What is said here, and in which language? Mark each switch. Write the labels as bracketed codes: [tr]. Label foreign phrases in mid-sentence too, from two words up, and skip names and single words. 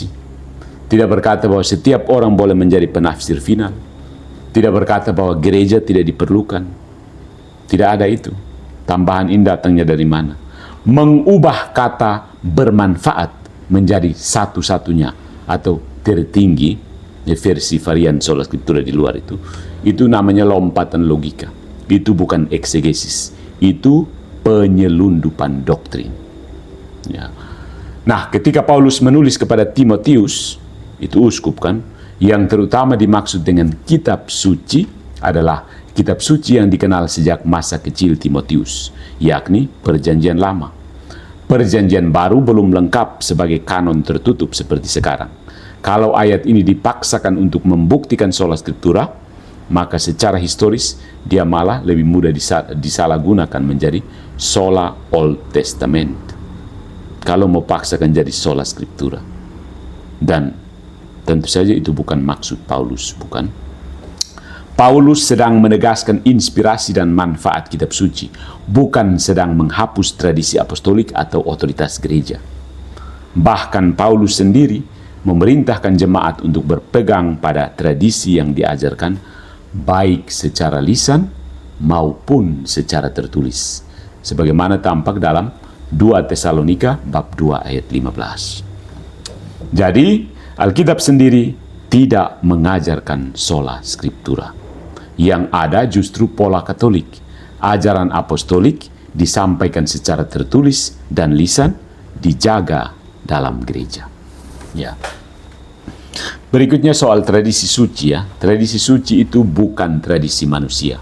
[id] Tidak berkata bahwa setiap orang boleh menjadi penafsir final. Tidak berkata bahwa gereja tidak diperlukan. Tidak ada itu. Tambahan ini datangnya dari mana? Mengubah kata bermanfaat menjadi satu-satunya atau tertinggi, versi varian [la] sola scriptura [id] di luar itu namanya lompatan logika. Itu bukan eksegesis, itu penyelundupan doktrin. Ya. Nah, ketika Paulus menulis kepada Timotius, itu uskup kan, yang terutama dimaksud dengan kitab suci adalah kitab suci yang dikenal sejak masa kecil Timotius, yakni Perjanjian Lama. Perjanjian Baru belum lengkap sebagai kanon tertutup seperti sekarang. Kalau ayat ini dipaksakan untuk membuktikan [la] sola scriptura, [id] maka secara historis dia malah lebih mudah disalahgunakan menjadi sola Old Testament. Kalau mau paksakan jadi [la] sola scriptura. [id] Dan tentu saja itu bukan maksud Paulus, bukan? Paulus sedang menegaskan inspirasi dan manfaat kitab suci, bukan sedang menghapus tradisi apostolik atau otoritas gereja. Bahkan Paulus sendiri memerintahkan jemaat untuk berpegang pada tradisi yang diajarkan baik secara lisan maupun secara tertulis, sebagaimana tampak dalam 2 Tesalonika bab 2 ayat 15. Jadi, Alkitab sendiri tidak mengajarkan [la] sola scriptura. [id] Yang ada justru pola Katolik. Ajaran apostolik disampaikan secara tertulis dan lisan, dijaga dalam gereja. Ya. Berikutnya soal tradisi suci ya. Tradisi suci itu bukan tradisi manusia.